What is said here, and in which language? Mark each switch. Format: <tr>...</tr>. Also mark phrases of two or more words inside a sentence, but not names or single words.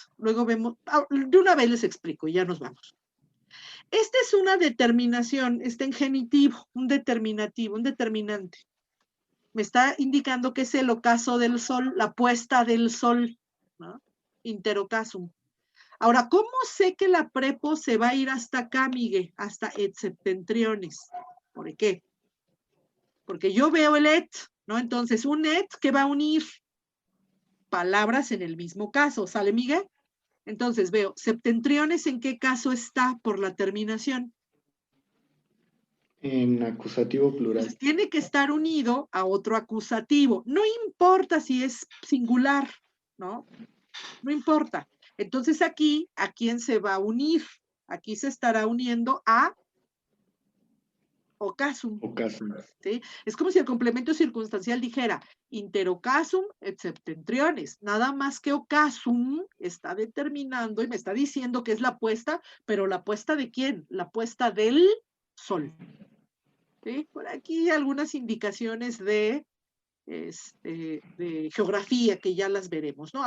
<es>Luego vemos, de una vez les explico y ya nos vamos. Esta es una determinación, está en genitivo, un determinativo, un determinante. Me está indicando que es el ocaso del sol, la puesta del sol, ¿no? Interocasum. Ahora, ¿cómo sé que la prepo se va a ir hasta acá, Miguel? Hasta</es> <la>et septentriones.</la> <es>¿Por qué? Porque yo veo el et, ¿no? Entonces, un et que va a unir palabras en el mismo caso, ¿sale, Miguel? Entonces veo, septentriones, ¿en qué caso está por la terminación? En acusativo plural. Entonces, tiene que estar unido a otro acusativo. No importa si es singular, ¿no? No importa. Entonces aquí, ¿a quién se va a unir? Aquí se estará uniendo a ocasum. Ocasum. ¿Sí? Es como si el complemento circunstancial dijera</es> <la>interocasum et septentriones.</la> <es>Nada más que ocasum está determinando y me está diciendo que es la puesta, pero ¿la puesta de quién? La puesta del sol. ¿Sí? Por aquí algunas indicaciones de geografía que ya las veremos, ¿no?</es>